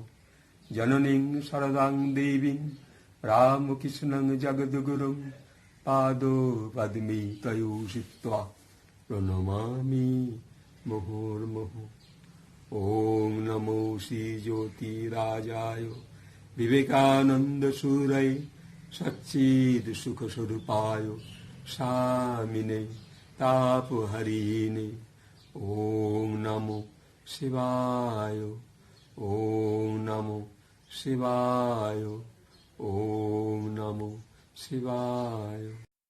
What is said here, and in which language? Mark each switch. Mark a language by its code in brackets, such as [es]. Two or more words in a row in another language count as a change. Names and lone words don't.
[sa] জননীং শরদাং দেবীং রামকৃষ্ণং জগদ্গুরুং পাদো পদ্মে তয়োষিত্বা প্রণমামি মুহুর্মুহু। ওম নমো শ্রী জ্যোতিরাজায় বিবেকানন্দ সুরায় সচ্চিদ সুখ স্বরূপায় স্বামিনে তাপহরিণে। ওম নমো শিবায়, ওম নমো শিবায়, ওম নমো শিবায়।